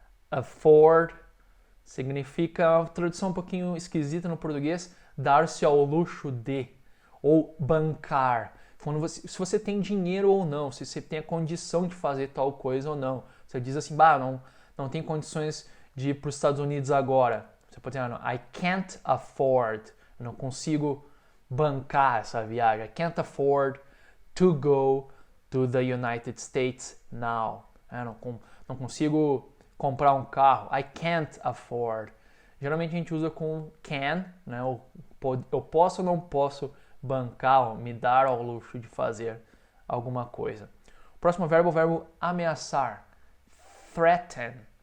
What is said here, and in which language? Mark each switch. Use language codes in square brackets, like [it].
[pt] Afford significa, uma tradução um pouquinho esquisita no português, dar-se ao luxo de, ou bancar. Se você tem dinheiro ou não, se você tem a condição de fazer tal coisa ou não. Você diz assim, não tem condições de ir para os Estados Unidos agora. Você pode dizer, [en] I can't afford. [pt] Eu não consigo bancar essa viagem. [en] I can't afford to go to the United States now. [pt] Eu não consigo comprar um carro. [en] I can't afford. [pt] Geralmente a gente usa com can, né? Eu posso ou não posso bancar, ou me dar ao luxo de fazer alguma coisa. O próximo verbo é o verbo ameaçar. Threaten.